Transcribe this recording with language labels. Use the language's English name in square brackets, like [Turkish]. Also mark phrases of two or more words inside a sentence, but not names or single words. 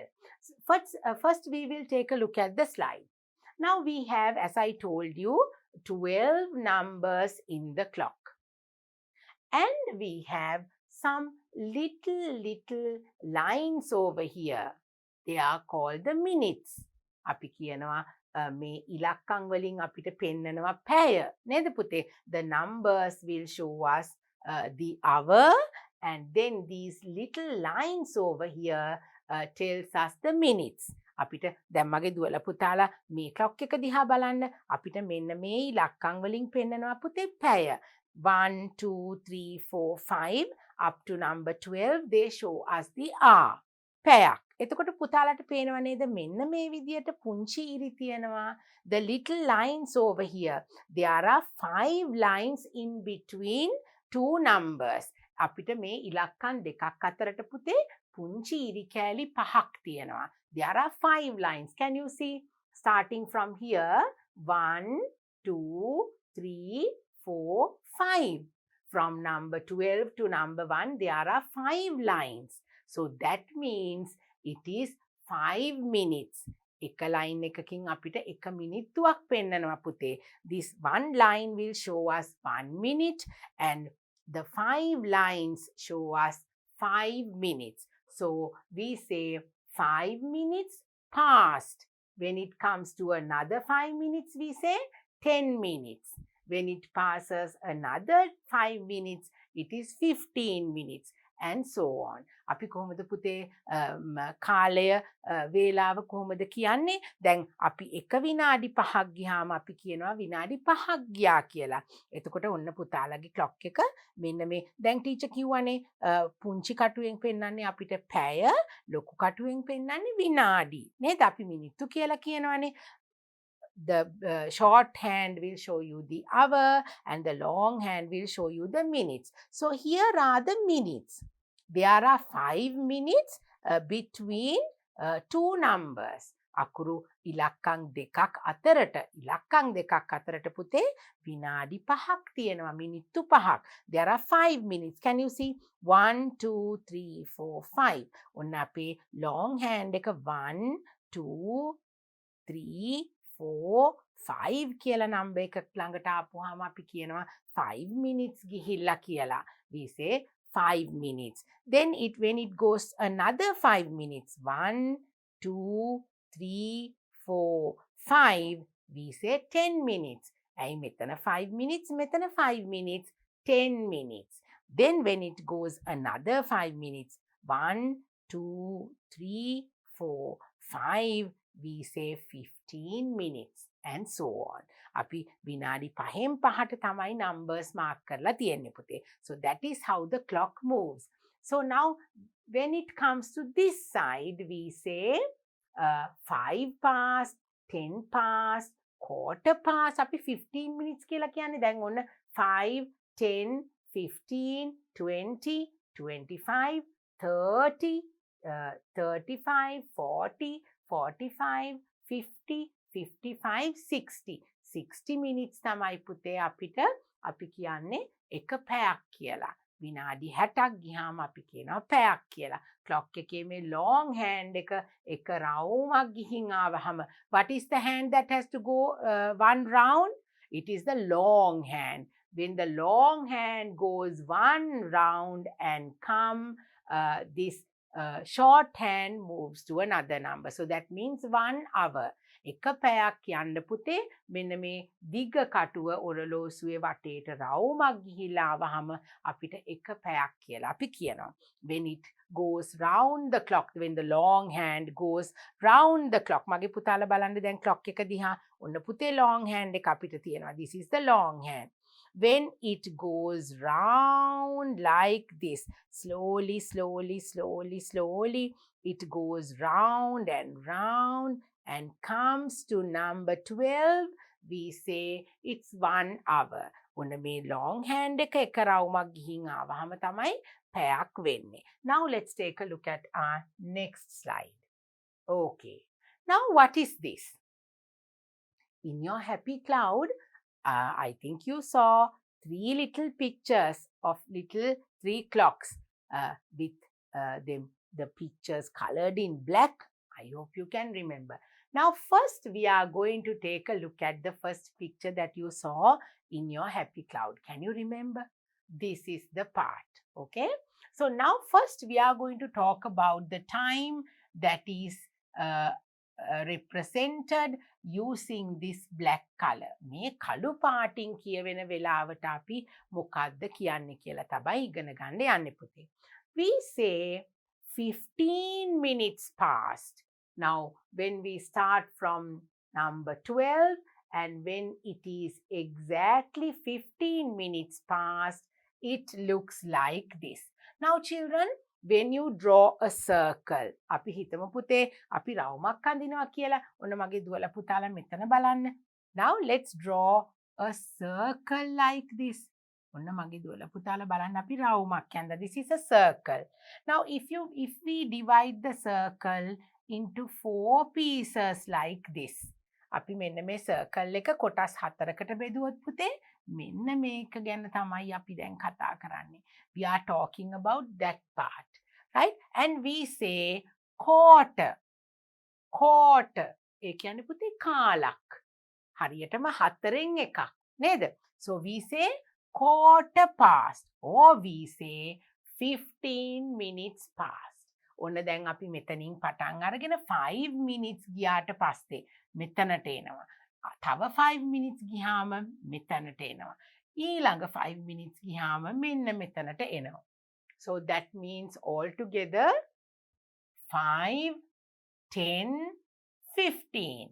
[English] First we will take a look at the slide. Now we have, as I told you, 12 numbers in the clock. And we have some little lines over here. They are called the minutes. [Sinhala] අපි කියනවා මේ ඉලක්කම් වලින් අපිට පෙන්නනවා පැය. නේද පුතේ? [English] The numbers will show us the hour, and then these little lines over here tells us the minutes. [Sinhala] අපිට දැන් මගේ දුවලා පුතාලා මේ clock එක දිහා බලන්න. අපිට මෙන්න මේ ඉලක්කම් වලින් පෙන්නනවා පුතේ පැය. [English] 1, 2, 3, 4, 5 up to number 12, they show us the hour. [Sinhala] පැයක්. එතකොට පුතාලට පේනව නේද මෙන්න මේ විදියට පුංචි ඉරි තියෙනවා. [English] The little lines over here. There are 5 lines in between 2 numbers. [Sinhala] අපිට මේ ඉලක්කම් දෙකක් අතරට පුතේ පුංචි ඉරි කෑලි පහක් තියෙනවා. [English] There are 5 lines. Can you see? Starting from here, 1, 2, 3, 4, 5. From number 12 to number 1, there are 5 lines. So that means it is 5 minutes. [Sinhala] එක line එකකින් අපිට එක මිනිත්තුවක් පෙන්නනවා පුතේ. [English] This one line will show us 1 minute, and the 5 lines show us 5 minutes. So we say 5 minutes past. When it comes to another 5 minutes, we say 10 minutes. When it passes another 5 minutes, it is 15 minutes, and so on. [Sinhala] අපි කොහොමද පුතේ කාලය වේලාව කොහොමද කියන්නේ? දැන් අපි එක විනාඩි 5ක් ගියාම අපි කියනවා විනාඩි 5ක් ගියා කියලා. එතකොට ඔන්න පුතාලගේ clock එක මෙන්න මේ දැන් ටීචර් කිව්වනේ පුංචි කටුවෙන් පෙන්නන්නේ අපිට පැය, ලොකු කටුවෙන් පෙන්නන්නේ විනාඩි. නේද? අපි මිනිත්තු කියලා කියනවානේ. [English] The short hand will show you the hour, and the long hand will show you the minutes. So here are the minutes. There are 5 minutes between 2 numbers. [Sinhala] අකුරු ඉලක්කම් දෙකක් අතරට පුතේ විනාඩි 5ක් තියෙනවා, මිනිත්තු 5ක්. [English] There are 5 minutes. Can you see? 1, 2, 3, 4, 5. [Sinhala] ඔන්න අපේ [English] long hand [Sinhala] එක 1, 2, 3, 4, 5 කියලා number එකක් ළඟට ආපුවාම අපි කියනවා 5 minutes ගිහිල්ලා කියලා. [English] We say 5 minutes. Then when it goes another 5 minutes, 1, 2, 3, 4, 5, we say 10 minutes. [Sinhala] ඇයි මෙතන 5 minutes, මෙතන 5 minutes, 10 minutes. [English] Then when it goes another 5 minutes, 1, 2, 3, 4, 5, we say 15 minutes and so on. [Sinhala] අපි විනාඩි 5න් 5ට තමයි [English] numbers mark [Sinhala] කරලා තියෙන්නේ පුතේ. [English] So that is how the clock moves. So now when it comes to this side, we say 5 past, 10 past, quarter past. [Sinhala] අපි 15 minutes කියලා කියන්නේ. දැන් ඔන්න 5, 10, 15, 20, 25, 30, 35, 40, 45, 50, 55, 60. 60 minutes තමයි පුතේ අපිට අපි කියන්නේ එක පැයක් කියලා. විනාඩි 60ක් ගියාම අපි කියනවා පැයක් කියලා. clock එකේ මේ long hand එක රවුමක් ගිහින් ආවහම [English] what is the hand that has to go one round? It is the long hand. When the long hand goes one round and come, this short hand moves to another number. So that means 1 hour. [Sinhala] එක පැයක් යන්න පුතේ මෙන්න මේ දිග කටුව ඔරලෝසුවේ වටේට රවුමක් ගිහිල්ලා ආවහම අපිට එක පැයක් කියලා අපි කියනවා. [English] When it goes round the clock, when the long hand goes round the clock. [Sinhala] මගේ පුතාලා බලන්න දැන් clock එක දිහා ඔන්න පුතේ [English] long hand [Sinhala] එක අපිට තියෙනවා. [English] This is the long hand. When it goes round like this, slowly, slowly, slowly, slowly, it goes round and round and comes to number 12, we say it's 1 hour. [Sinhala] ඔන්න මේ [English] long hand [Sinhala] එක රවුමක් ගිහින් ආවහම තමයි පැයක් වෙන්නේ. [English] Now let's take a look at our next slide. Okay. Now what is this? In your happy cloud, I think you saw 3 little pictures of little 3 clocks with the pictures colored in black. I hope you can remember. Now first we are going to take a look at the first picture that you saw in your happy cloud. Can you remember? This is the part. Okay. So now first we are going to talk about the time that is represented using this black color. [Sinhala] මේ කළු පාටින් කියවෙන වෙලාවට අපි මොකක්ද කියන්නේ කියලා තමයි ඉගෙන ගන්න යන්නේ පුතේ. [English] We say 15 minutes past. Now when we start from number 12 and when it is exactly 15 minutes past, it looks like this. Now children, when you draw a circle, [Sinhala] අපි හිතමු පුතේ අපි රවුමක් අඳිනවා කියලා. ඔන්න මගේ දුවලා පුතාලා මෙතන බලන්න. [English] Now let's draw a circle like this. [Sinhala] ඔන්න මගේ දුවලා පුතාලා බලන්න අපි රවුමක් අඳලා. [English] This is a circle. Now if we divide the circle into 4 pieces like this. [Sinhala] අපි මෙන්න මේ circle එක කොටස් 4කට බෙදුවොත් පුතේ මෙන්න මේක ගැන තමයි අපි දැන් කතා කරන්නේ. [English] We are talking about that part, right? And we say quarter. Quarter. [Sinhala] ඒ කියන්නේ පුතේ කාලක්. හරියටම 4න් එකක් නේද? [English] So we say quarter past or we say 15 minutes past. [Sinhala] ඔන්න දැන් අපි මෙතනින් පටන් අරගෙන 5 minutes ගියාට පස්සේ මෙතනට එනවා. තව 5 minutes ගියාම මෙතනට එනවා. ඊළඟ 5 minutes ගියාම මෙන්න මෙතනට එනවා. [English] So that means all together 5, 10, 15.